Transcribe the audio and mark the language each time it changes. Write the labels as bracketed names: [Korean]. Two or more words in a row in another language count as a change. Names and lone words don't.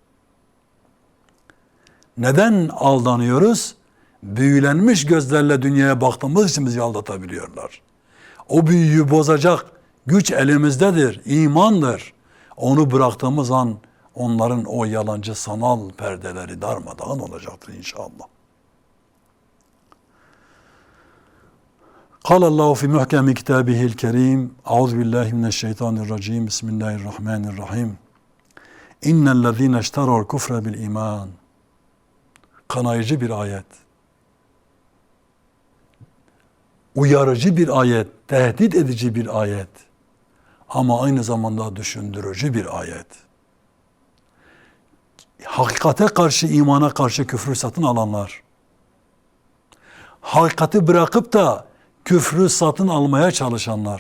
[Turkish] Neden aldanıyoruz? Büyülenmiş gözlerle dünyaya baktığımız için bizi aldatabiliyorlar. O büyüyü bozacak güç elimizdedir, imandır. Onu bıraktığımız an onların o yalancı sanal perdeleri darmadağın olacaktır inşallah. [Arabic] قال الله في محكم كتابه الكريم أعوذ بالله من الشيطان الرجيم بسم الله الرحمن الرحيم إن الذين اشتروا الكفر بالإيمان. [Turkish] Kanayıcı bir ayet. Uyarıcı bir ayet, tehdit edici bir ayet. Ama aynı zamanda düşündürücü bir ayet. hakikate karşı, imana karşı küfrü satın alanlar, hakikati bırakıp da küfrü satın almaya çalışanlar.